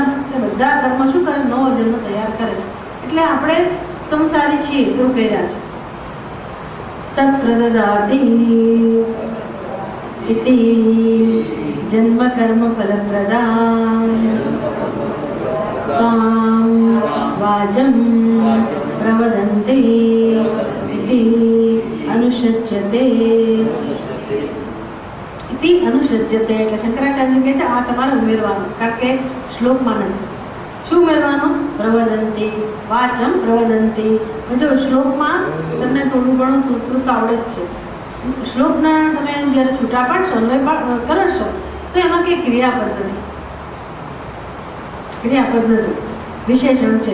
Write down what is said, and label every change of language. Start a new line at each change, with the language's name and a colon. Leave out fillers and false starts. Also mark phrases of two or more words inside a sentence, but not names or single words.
Gujarati: એટલે બધા કર્મ શું કરે? નવો જન્મ તૈયાર કરે છે. એટલે આપણે સંસારી છીએ એવું કહી રહ્યા છે.
Sanskrit: तत्प्रददाति इति जन्म कर्म फल प्रदान वाचम प्रवदन्ते इति अनुसज्जते इति अनुसज्जते
Gujarati: એટલે શંકરાચાર્ય કહે છે આ તમારે ઉમેરવાનું, કારણ કે શ્લોકમાં નથી. શું ઉમેરવાનું?
Sanskrit: प्रवदंती वाचम प्रवदंती.
Gujarati: જો શ્લોકમાં તમને થોડું ઘણું સંસ્કૃત આવડે જ છે. શ્લોકના તમે જ્યારે છૂટા પાડશો, અન્વય કરશો તો એમાં કંઈ ક્રિયાપદ નથી, વિશેષણ છે.